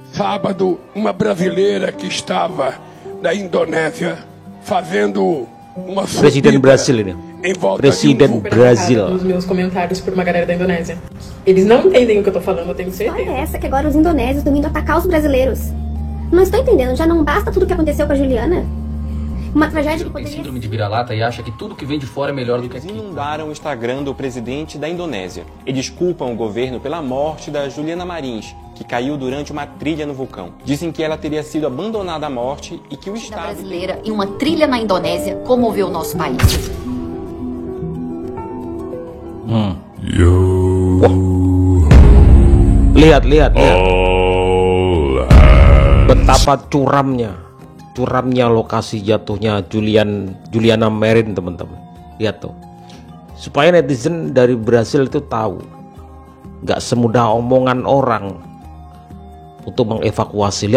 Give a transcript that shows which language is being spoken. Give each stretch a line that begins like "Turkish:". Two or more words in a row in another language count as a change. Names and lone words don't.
Portuguese: sábado, uma brasileira que estava na Indonésia fazendo uma
Indonesian: Presiden Brasil ini. Presiden Brasil.
Portuguese: Nos meus comentários por uma galera da Indonésia. Eles não entendem o que eu tô falando, eu tenho certeza. Olha essa que agora os indonésios estão indo atacar os brasileiros. Não estou entendendo, já não basta tudo que aconteceu com a Juliana? Uma tragédia que Tem poderia... síndrome de vira-lata e acha que tudo que vem de fora é melhor do que aqui. Inundaram o Instagram do presidente da Indonésia e desculpam o governo pela morte da Juliana Marins, que caiu durante uma trilha no vulcão. Dizem que ela teria sido abandonada à morte e que o Estado... brasileira em uma trilha na Indonésia comoveu o nosso país.
Indonesian: Lihat betapa curamnya lokasi jatuhnya Juliana Marin, teman-teman. Lihat tuh, supaya netizen dari Brasil itu tahu, nggak semudah omongan orang untuk mengevakuasi.